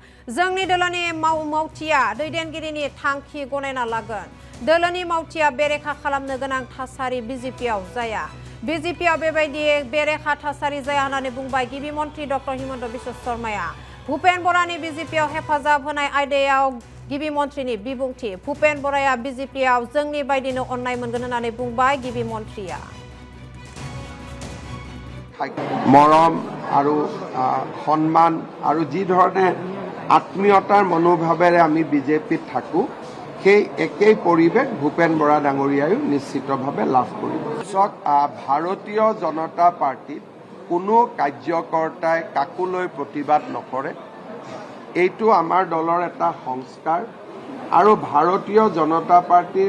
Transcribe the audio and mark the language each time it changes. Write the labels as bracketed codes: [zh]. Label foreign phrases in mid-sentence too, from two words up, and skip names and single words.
[brx] जोंनि दोलोनि मावथिया दैदेनगिरिनि थांखि गनायना लागोन दोलोनि मावथिया बेरेखा खालामनो गोनां थासारि बीजेपीआव जाया बीजेपीआव बेबायदि बेरेखा थासारि जाया होननानै बुंबाय गिबि मन्थ्रि डक्टर हिमन्त बिश्व शर्माया भूपेन बरानि बीजेपीआव हेफाजाब होनाय आयदायाव गिबि मन्थ्रिनि बिबुंथि भूपेन बराया बीजेपीआव जोंनि बायदिनो अननाय मोनगोन होननानै बुंबाय गिबि मन्थ्रिया [as] मरम আৰু সম্মান আৰু যি ধৰণে আত্মীয়তাৰ মনোভাৱেৰে আমি বিজেপিত থাকো সেই একেই পৰিৱেশ ভূপেন বৰা ডাঙৰীয়ায়ো নিশ্চিতভাৱে লাভ কৰিব ভাৰতীয় জনতা পাৰ্টিত কোনো কাৰ্যকৰ্তাই কাকোলৈ প্ৰতিবাদ নকৰে এইটো আমাৰ দলৰ এটা সংস্কাৰ আৰু ভাৰতীয় জনতা পাৰ্টিৰ